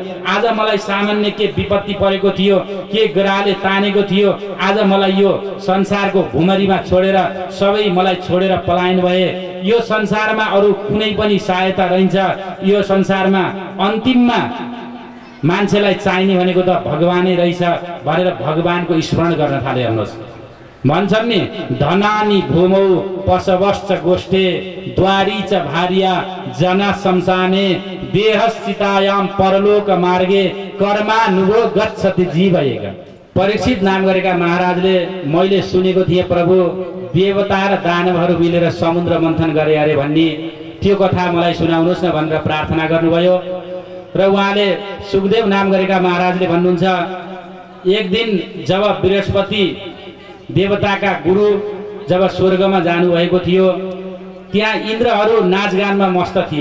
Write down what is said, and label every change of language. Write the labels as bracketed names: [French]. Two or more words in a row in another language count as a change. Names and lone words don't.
[Nepali] आज मलाई सामान्य के विपत्ति परेको थियो, के ग्रहले तानेको थियो, आज मलाई यो संसारको भुमरीमा छोडेर सबै मलाई छोडेर पलायन भए। यो संसारमा अरू कुनै पनि सहायता रहन्छ? यो संसारमा अन्तिममा मान्छेलाई चाहिने भनेको त भगवानै रहेछ भनेर भगवानको स्मरण गर्न थाले। हेर्नुहोस्, भन्छन् नि, [Sanskrit] धनानि भूमौ पशवश्च गोष्ठे द्वारी च भार्या जना शमशाने देहस्थितायाम परलोक मार्गे कर्मानुभव गच्छति जीवयेग। [Nepali] परीक्षित नाम गरेका महाराजले मैले सुनेको थिएँ प्रभु देवता र दानवहरू मिलेर समुद्र मन्थन गरे अरे भन्ने, त्यो कथा मलाई सुनाउनुहोस् न भनेर प्रार्थना गर्नुभयो। र उहाँले सुखदेव नाम गरेका महाराजले भन्नुहुन्छ, एक दिन जब बृहस्पति देवताका गुरु जब स्वर्गमा जानुभएको थियो, त्यहाँ इन्द्रहरू नाचगानमा मस्त थिए।